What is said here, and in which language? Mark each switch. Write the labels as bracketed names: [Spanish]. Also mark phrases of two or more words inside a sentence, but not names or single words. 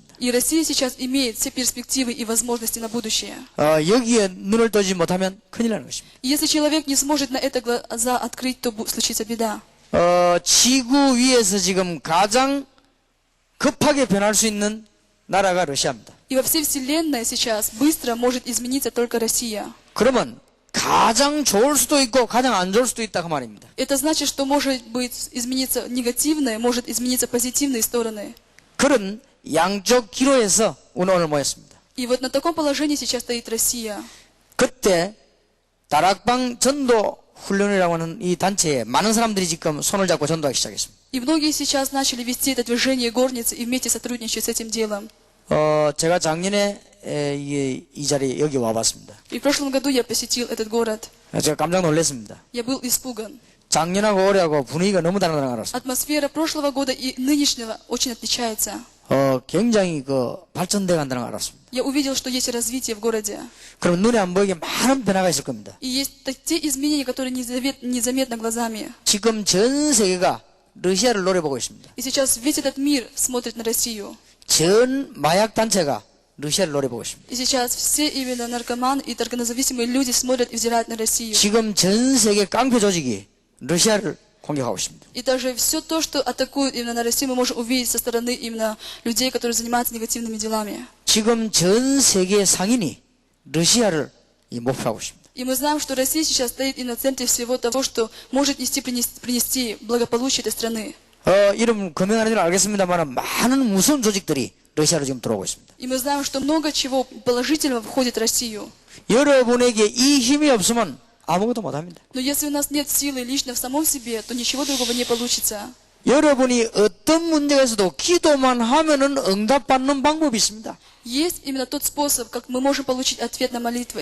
[Russian] И Россия сейчас имеет все перспективы и возможности на будущее. [Korean] 여기에 눈을 뜨지 못하면 큰일 나는 것입니다. [Russian] И если человек не сможет на это глаза открыть, то случится беда. [Korean] 지구 위에서 지금 가장 급하게 변할 수 있는 나라가 러시아입니다. [Russian] И во всей вселенной сейчас быстро может измениться только Россия. [Korean] 그러면 가장 좋을 수도 있고 가장 안 좋을 수도 있다 그 말입니다. [Russian] Это значит, что может быть измениться негативное, может измениться позитивные стороны. [Korean] 그런 양쪽 기로에서 오늘 모였습니다. [Russian] И вот на таком положении сейчас стоит Россия. [Korean] 그때 다락방 전도 훈련이라고 하는 이 단체에 많은 사람들이 지금 손을 잡고 전도하기 시작했습니다. [Russian] И многие сейчас начали вести это движение горницы и вместе сотрудничать с этим делом. [Korean] 제가 작년에 이 자리에 여기 와봤습니다. [Russian] И в прошлом году я посетил этот город. [Korean] 제가 깜짝 놀랐습니다. [Russian] Я был испуган. [Korean] 작년하고 올해하고 분위기가 너무 다르다는 걸 알았습니다. [Russian] Атмосфера прошлого года и нынешнего очень отличается. [Korean] 굉장히 발전돼 간다는 걸 알았습니다. [Russian] Я увидел, что есть развитие в городе. [Korean] 그럼 눈에 안 보이게 많은 변화가 있을 겁니다. [Russian] И есть те изменения, которые незаметны глазами. [Korean] 지금 전 세계가 러시아를 노려보고 있습니다. [Russian] И сейчас весь этот мир смотрит на Россию. [Korean] 전 마약 단체가 러시아를 노려보고 있습니다. [Russian] И сейчас все именно наркоманы и наркозависимые люди смотрят и взирают на Россию. [Korean] 지금 전 세계 깡패 조직이 러시아를 공격하고 있습니다. [Russian] И даже все то, что атакуют именно на Россию, мы можем увидеть со стороны именно людей, которые занимаются негативными делами. [Korean] 지금 전 세계 상인이 러시아를 목표하고 있습니다. [Russian] И мы знаем, что Россия сейчас стоит и на центре всего того, что может принести благополучие этой страны. [Korean] 여러분 금연하는 줄 알겠습니다만 많은 무서운 조직들이 러시아로 지금 들어오고 있습니다. [Russian] И мы знаем, что много чего положительного входит в Россию. [Korean] 여러분에게 이 힘이 없으면 아무것도 못합니다. [Russian] Но если у нас нет силы лично в самом себе, то ничего другого не получится. [Korean] 여러분이 어떤 문제가 있어도 기도만 하면은 응답받는 방법이 있습니다. [Russian] Есть именно тот способ, как мы можем получить ответ на молитву.